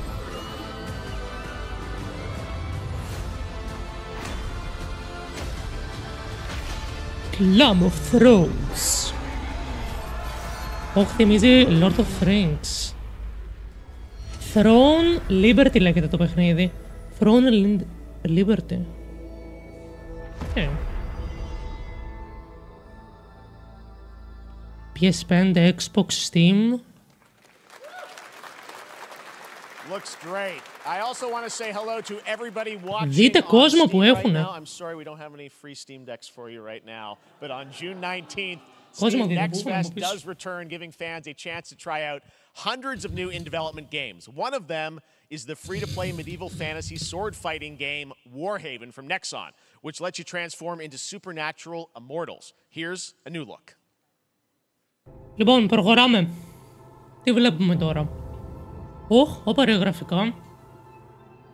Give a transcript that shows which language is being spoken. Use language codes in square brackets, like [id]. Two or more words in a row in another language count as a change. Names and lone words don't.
[el] Club of Thrones. Όχι, θυμίζει Lord of Rings. Throne Liberty λέγεται το παιχνίδι. Throne Liberty. PS5, Xbox, Steam. [en] Looks great. I also want to say hello to everybody watching. [el] Δείτε κόσμο που έχουνε. [en] I'm sorry we don't have any free Steam decks for you right now, but on June 19th, Steam Next Fest does return, giving fans a chance to try out hundreds of new in-development games. One of them is the free-to-play medieval fantasy sword-fighting game Warhaven from Nexon, which lets you transform into supernatural immortals. Here's a new look. [el] Λοιπόν, προχωράμε. Τι βλέπουμε τώρα. Όπα ρε γραφικά.